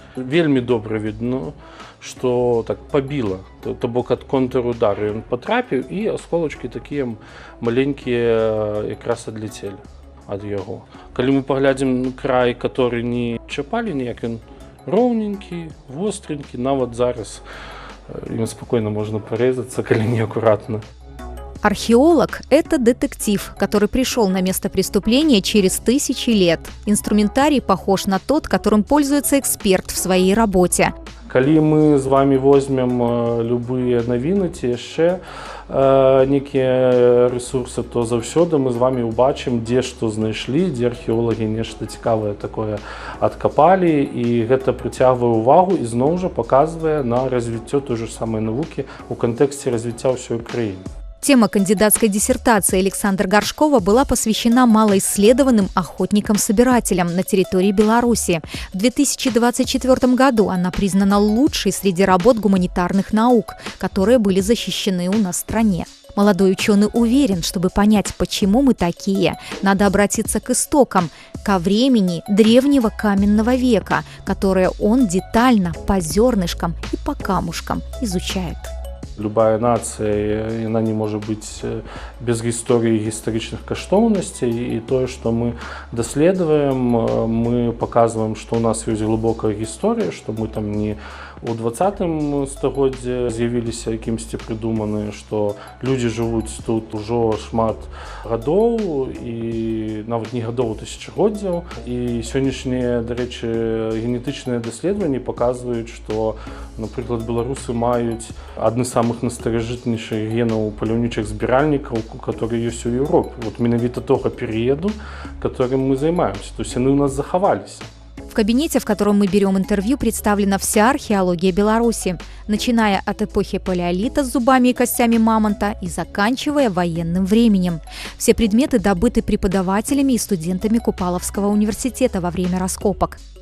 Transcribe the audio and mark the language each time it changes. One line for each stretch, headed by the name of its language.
Belarusian: Вельмі добра відно, што так пабіла, то бок ад контр-удару ён патрапіў, і асколачкі такія маленькія якраз адляцелі ад яго. Калі мы паглядзім край, который не чапалі ніяк, ён роўненькі, востренькі, нават зараз ім спакойна можна парэзацца, калі неакуратна.
Russian: Археолог – это детектив, который пришел на место преступления через тысячи лет. Инструментарий похож на тот, которым пользуется эксперт в своей работе.
Belarusian: Калі мы з вами возьмем любыя навіны ці яшчэ некія ресурсы, то заўсёды мы з вами ўбачым, дзе што знайшлі, дзе археолагі нешта цікавае такое адкапалі, і гэта прыцягвае ўвагу і зноў жа паказвае на развіццё той же самай навукі ў кантэксце развіцця ўсёй краіны.
Russian: Тема кандидатской диссертации Александра Горшкова была посвящена малоисследованным охотникам-собирателям на территории Беларуси. В 2024 году она признана лучшей среди работ гуманитарных наук, которые были защищены у нас в стране. Молодой ученый уверен, чтобы понять, почему мы такие, надо обратиться к истокам, ко времени древнего каменного века, которое он детально по зернышкам и по камушкам изучает.
Belarusian: Любая нацыя, яна не можа быць без гісторыі і гістарычных каштоўнасцей, і тое, што мы даследуем, мы паказваем, што ў нас ёсць глыбокая гісторыя, што мы там не у 20 стагоддзі з'явіліся якімсьці прыдуманыя, што людзі жывуць тут ужо шмат гадоў і нават не гадоў, тысячагоддзяў. І сённяшнія, дарэчы, генетычныя даследаванні паказваюць, што, напрыклад, беларусы маюць адны з самых настаражытнейшых генаў паляўнічых збіральнікаў, которые ёсць у Еўропе. Менавіта того перыяду, которым мы займаемся. То есть яны ў нас захаваліся.
Russian: В кабинете, в котором мы берем интервью, представлена вся археология Беларуси, начиная от эпохи палеолита с зубами и костями мамонта и заканчивая военным временем. Все предметы добыты преподавателями и студентами Купаловского университета во время раскопок.